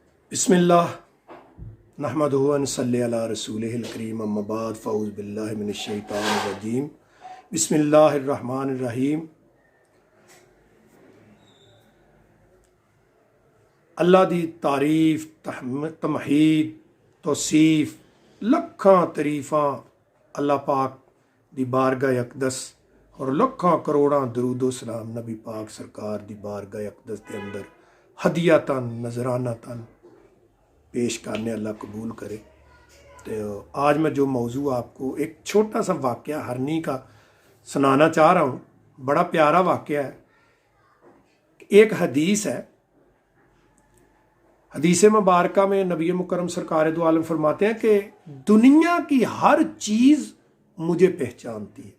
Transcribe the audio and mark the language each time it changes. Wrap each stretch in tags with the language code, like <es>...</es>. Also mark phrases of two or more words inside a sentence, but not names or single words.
<ar>بسم الله نحمده ونصلي على رسوله الكريم أما بعد فأعوذ بالله من الشيطان الرجيم بسم الله الرحمن الرحيم.</ar> <pa>ਅੱਲਾਹ ਦੀ ਤਾਰੀਫ਼ ਤਮਹੀਦ ਤੌਸੀਫ਼ ਲੱਖਾਂ ਤਾਰੀਫ਼ਾਂ ਅੱਲਾਹ ਪਾਕ ਦੀ ਬਾਰਗਾਹ ਅਕ਼ਦਸ ਔਰ ਲੱਖਾਂ ਕਰੋੜਾਂ ਦਰੂਦੋ ਸਲਾਮ ਨਬੀ ਪਾਕ ਸਰਕਾਰ ਦੀ ਬਾਰਗਾਹ ਅਕ਼ਦਸ ਕੇ ਅੰਦਰ ਹਦੀਯਾਤਨ ਨਜ਼ਰਾਨਾਤਨ ਪੇਸ਼ ਕਰਨੇ ਅੱਲਾਹ ਕਬੂਲ ਕਰੇ।</pa> <ur>تو آج میں جو موضوع آپ کو ایک چھوٹا سا واقعہ ہرنی کا سنانا چاہ رہا ہوں. بڑا پیارا واقعہ ہے. ایک حدیث ہے، حدیث مبارکہ میں نبی مکرم سرکار دو عالم فرماتے ہیں کہ دنیا کی ہر چیز مجھے پہچانتی ہے.</ur>